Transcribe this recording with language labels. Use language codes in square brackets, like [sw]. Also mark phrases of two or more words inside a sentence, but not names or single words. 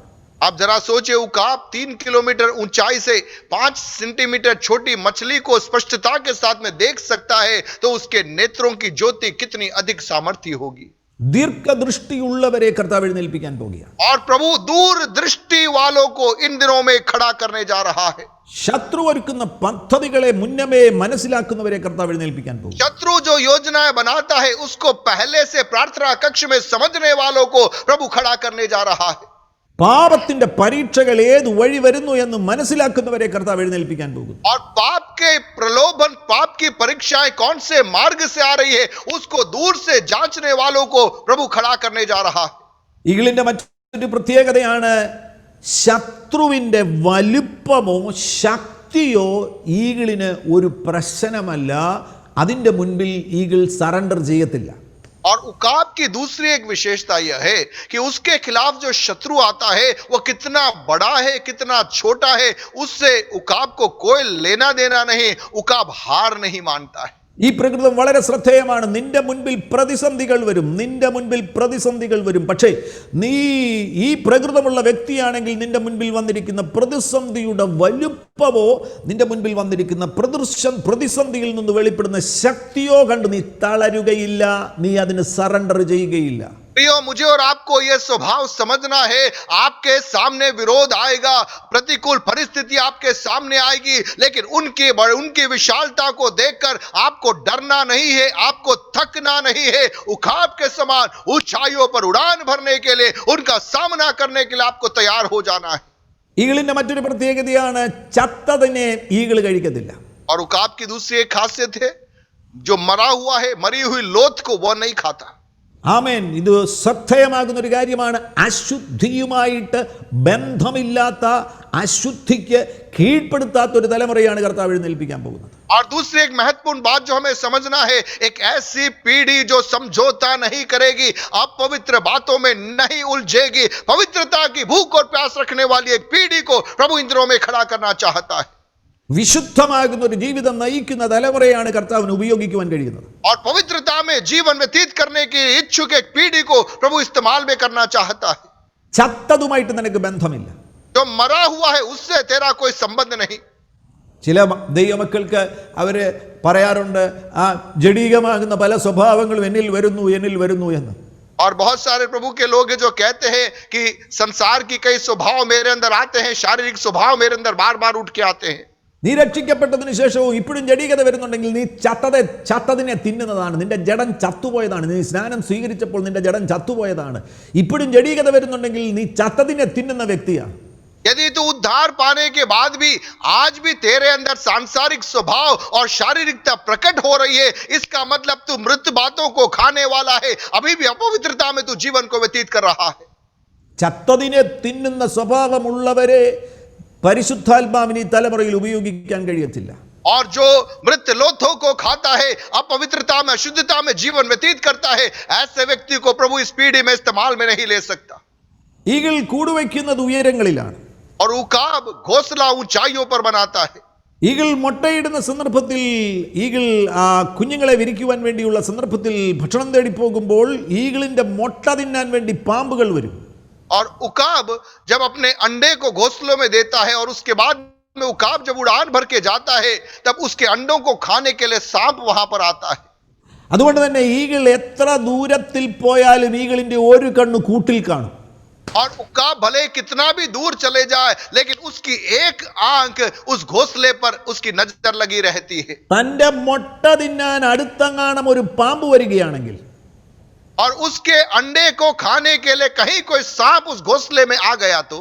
[hi] आप जरा सोचिए, उकाब 3 किलोमीटर ऊंचाई से 5 सेंटीमीटर छोटी मछली को स्पष्टता के साथ में देख सकता है, तो उसके नेत्रों की ज्योति कितनी अधिक सामर्थ्य होगी. [ml] ദീർഘദൃഷ്ടിയുള്ളവരെ കർത്താവ് എഴുന്നേൽപ്പിക്കാൻ പോകുകയാണ്. [hi] और प्रभु दूर दृष्टि वालों को इन दिनों में खड़ा करने जा रहा है. [ml] ശത്രു ഒരുക്കുന്ന പദ്ധതികളെ മുന്നമേ മനസ്സിലാക്കുന്നവരെ കർത്താവ് എഴുന്നേൽപ്പിക്കാൻ പോകും. [hi] शत्रु जो योजनाएं बनाता है उसको पहले से प्रार्थना कक्ष में समझने वालों को प्रभु खड़ा करने जा रहा है. [ml] പാപത്തിന്റെ പരീക്ഷകൾ ഏത് വഴി വരുന്നു എന്ന് മനസ്സിലാക്കുന്നവരെ കർത്താവ് എഴുന്നേൽപ്പിക്കാൻ പോകും. [hi] और पाप के प्रलोभन, पाप की परीक्षाएं कौन से मार्ग से आ रही है उसको दूर से जांचने वालों को प्रभु खड़ा करने जा रहा है. [ml] ഈഗിളിന്റെ മറ്റൊരു പ്രത്യേകതയാണ്, ശത്രുവിൻ്റെ വലുപ്പമോ ശക്തിയോ ഈഗിളിന് ഒരു പ്രശ്നമല്ല. അതിൻ്റെ മുൻപിൽ [en] eagle surrender [ml] ചെയ്യത്തില്ല. [hi] और उकाब की दूसरी एक विशेषता यह है कि उसके खिलाफ जो शत्रु आता है वो कितना बड़ा है, कितना छोटा है, उससे उकाब को कोई लेना देना नहीं. उकाब हार नहीं मानता है. [ml] ഈ പ്രകൃതം വളരെ ശ്രദ്ധേയമാണ്. നിന്റെ മുൻപിൽ പ്രതിസന്ധികൾ വരും. പക്ഷേ നീ ഈ പ്രകൃതമുള്ള വ്യക്തിയാണെങ്കിൽ നിന്റെ മുൻപിൽ വന്നിരിക്കുന്ന പ്രതിസന്ധിയുടെ വലുപ്പമോ നിന്റെ മുൻപിൽ വന്നിരിക്കുന്ന പ്രതിസന്ധിയിൽ നിന്ന് വെളിപ്പെടുന്ന ശക്തിയോ കണ്ട് നീ തളരുകയില്ല, നീ അതിന് സറണ്ടർ ചെയ്യുകയില്ല. [hi] प्रियो, मुझे और आपको यह स्वभाव समझना है. आपके सामने विरोध आएगा, प्रतिकूल परिस्थिति आपके सामने आएगी, लेकिन उनकी विशालता को देखकर आपको डरना नहीं है, आपको थकना नहीं है. उकाब के समान ऊंचाइयों पर उड़ान भरने के लिए, उनका सामना करने के लिए आपको तैयार हो जाना है. [ml] ഈഗിളിന്റെ മറ്റൊരു പ്രത്യേകതയാണ് ചത്തതിനെ ഈഗിൾ കഴിക്കത്തില്ല. [hi] और उकाब की दूसरी एक खासियत है, जो मरा हुआ है, मरी हुई लोथ को वो नहीं खाता. [ml] ആമേൻ. ഇത് ശ്രദ്ധേയമാകുന്ന ഒരു കാര്യമാണ്. അശുദ്ധിയുമായിട്ട് ബന്ധമില്ലാത്ത, അശുദ്ധിക്ക് കീഴ്പ്പെടുത്താത്ത ഒരു തലമുറയാണ് കർത്താവ് എഴുന്നേൽപ്പിക്കാൻ പോകുന്നത്. [hi] और दूसरी एक महत्वपूर्ण बात जो हमें समझना है, एक ऐसी पीढ़ी जो समझौता नहीं करेगी, अपवित्र बातों में नहीं उलझेगी, पवित्रता की भूख और प्यास रखने वाली एक पीढ़ी को प्रभु इन दिनों में खड़ा करना चाहता है. [ml] വിശുദ്ധമാകുന്ന ഒരു ജീവിതം നയിക്കുന്ന തലമുറയാണ് കർത്താവിന് ഉപയോഗിക്കുവാൻ കഴിയുന്നത്. [hi] और पवित्रता में जीवन व्यतीत करने की इच्छुक एक पीढ़ी को प्रभु इस्तेमाल में करना चाहता है. [ml] ചത്തതുമായിട്ട് നിനക്ക് ബന്ധമില്ല. [hi] जो मरा हुआ है उससे तेरा कोई संबंध नहीं. [ml] ചില ദൈവമക്കൾക്ക് അവര് പറയാറുണ്ട്, ആ ജഡീകമാകുന്ന പല സ്വഭാവങ്ങളും എന്നിൽ വരുന്നു എന്ന്. [hi] और बहुत सारे प्रभु के लोग हैं जो कहते हैं कि संसार की कई स्वभाव मेरे अंदर आते हैं, शारीरिक स्वभाव मेरे अंदर बार बार उठ के आते हैं. [ml] നീ രക്ഷിക്കപ്പെട്ടതിന് ശേഷവും ഇപ്പോഴും ജഡീകത വരുന്നുണ്ടെങ്കിൽ നീ ചത്തതിനെ തിന്നുന്നതാണ്. നിന്റെ ജഡം ചത്തുപോയതാണ്. നീ സ്നാനം സ്വീകരിച്ചപ്പോൾ നിന്റെ ജഡം ചത്തുപോയതാണ്. ഇപ്പോഴും ജഡീകത വരുന്നുണ്ടെങ്കിൽ നീ ചത്തതിനെ തിന്നുന്ന വ്യക്തിയാണ്. [hi] यदि तू उद्धार पाने के बाद भी आज भी तेरे अंदर सांसारिक स्वभाव और शारीरिकता प्रकट हो रही है, इसका मतलब तू मृत बातों को खाने वाला है. अभी भी अपवित्रता में तू जीवन को व्यतीत कर रहा है. [ml] ചത്തതിനെ തിന്നുന്ന സ്വഭാവമുള്ളവരെ പരിശുദ്ധാത്മാവിന് ഈ തലമുറയിൽ ഉപയോഗിക്കാൻ കഴിയത്തില്ല. [hi] और जो मृत लोथों को खाता है, अपवित्रता में, अशुद्धता में जीवन व्यतीत करता है, ऐसे व्यक्ति को प्रभु इस पीढ़ी में इस्तेमाल में नहीं ले सकता. [ml] ഈഗിൾ കൂടുവയ്ക്കുന്നത് ഉയരങ്ങളിലാണ്. [hi] और उकाब घोंसला ऊंचाइयों पर बनाता है. [ml] ഈഗിൾ മുട്ടയിടുന്ന സന്ദർഭത്തിൽ, ഈഗിൾ ആ കുഞ്ഞുങ്ങളെ വിരിക്കുവാൻ വേണ്ടിയുള്ള സന്ദർഭത്തിൽ ഭക്ഷണം തേടി പോകുമ്പോൾ ഈഗിളിന്റെ മുട്ട തിന്നാൻ വേണ്ടി പാമ്പുകൾ വരും. [hi] और उकाब जब अपने अंडे को घोंसलों में देता है और उसके बाद में उकाब जब उड़ान भर के जाता है, तब उसके अंडों को खाने के लिए सांप वहां पर आता है. [ml] അതുകൊണ്ട് തന്നെ ഈഗിൾ എത്ര ദൂരത്തിൽ പോയാലും ഈഗിളിന്റെ ഒരു കണ്ണ് കൂട്ടിൽ കാണും. [hi] और उकाब भले कितना भी दूर चले जाए, लेकिन उसकी एक आंख उस घोंसले पर उसकी नजर लगी रहती है. [ml] തന്റെ മുട്ട തിന്നാൻ അടുത്തങ്ങാണം ഒരു പാമ്പ് വരികയാണെങ്കിൽ, [hi] और उसके अंडे को खाने के लिए कहीं कोई सांप उस घोंसले में आ गया तो